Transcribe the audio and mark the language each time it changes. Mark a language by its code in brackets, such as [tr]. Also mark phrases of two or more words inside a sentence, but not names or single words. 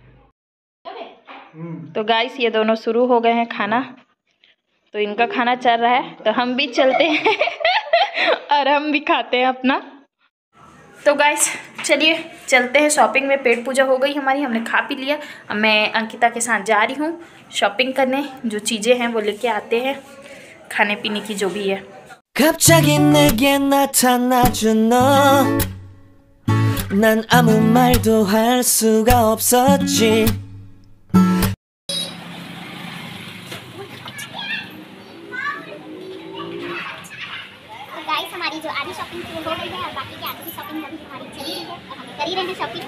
[hi] तो गाइस, ये दोनों शुरू हो गए हैं खाना, तो इनका खाना चल रहा है, तो हम भी चलते हैं और हम भी खाते हैं अपना। तो गाइस चलिए चलते हैं शॉपिंग में। पेट पूजा हो गई हमारी, हमने खा पी लिया। अब मैं अंकिता के साथ जा रही हूँ शॉपिंग करने, जो चीज़ें हैं वो लेके आते हैं, खाने पीने की जो भी है। [ko] 갑자기 내게 나타나준 너, 난 아무 말도 할 수가 없었지. [hi] गाइस, हमारी जो आधी शॉपिंग थी वो हो गई है और बाकी की आधी शॉपिंग अभी हमारी चली रही है और हम कर ही रहे हैं शॉपिंग।